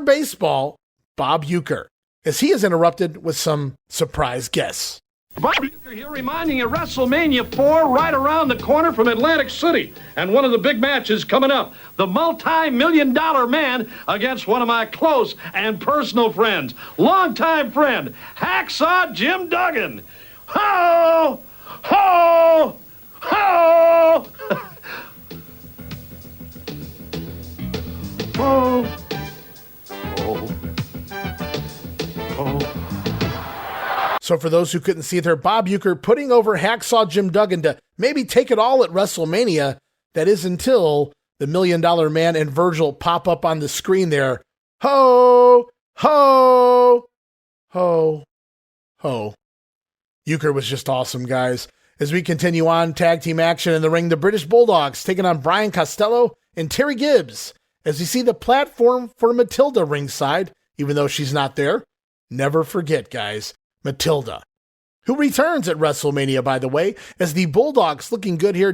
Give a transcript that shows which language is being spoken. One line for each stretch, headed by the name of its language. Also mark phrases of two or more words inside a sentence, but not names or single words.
English: Baseball, Bob Uecker, as he is interrupted with some surprise guests. Bob Uecker here reminding you WrestleMania IV right around the corner from Atlantic City. And one of the big matches coming up, the multi-million-dollar man against one of my close and personal friends, longtime friend, Hacksaw Jim Duggan. Ho! Ho! Ho! Ho! Ho! Ho! So for those who couldn't see it there, Bob Uecker putting over Hacksaw Jim Duggan to maybe take it all at WrestleMania. That is until the $1 Million Man and Virgil pop up on the screen there. Ho, ho, ho, ho. Uecker was just awesome, guys. As we continue on, tag team action in the ring, the British Bulldogs taking on Brian Costello and Terry Gibbs. As you see the platform for Matilda ringside, even though she's not there. Never forget, guys, Matilda, who returns at WrestleMania, by the way, as the Bulldogs looking good here.